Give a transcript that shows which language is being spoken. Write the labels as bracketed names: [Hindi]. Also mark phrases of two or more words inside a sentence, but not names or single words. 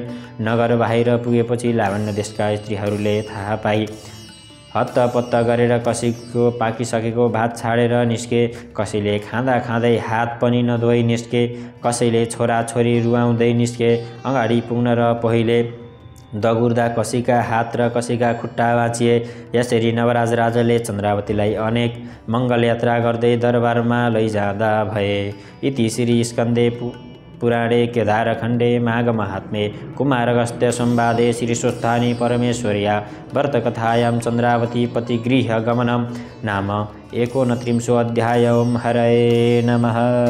[Nepali] नगर बाहिर पुगेपछि लावण्य देशका स्त्रीहरूले थाहा पाई हत्तपत्त गरेर कसैको पाकिसकेको भात छाडेर निस्के, कसैले खाँदा खाँदै हात पनि नधोई निस्के, कसैले छोराछोरी रुवाउँदै निस्के। अगाडि पुग्न र पहिले दगुर्दा कसैका हात र कसैका खुट्टा भाँचिए। यसरी नवराज राजाले चन्द्रावतीलाई अनेक मङ्गल यात्रा गर्दै दरबारमा लैजाँदा भए। [Sanskrit] इति श्री स्कन्दे पुराणे केदारखण्डे माघ महात्म्ये कुमारगस्त्य संवादे श्री स्वस्थानी परमेश्वर्या व्रतकथायां चन्द्रावती पतिगृह गमनं नाम 29 अध्याय। ओं हरये नमः।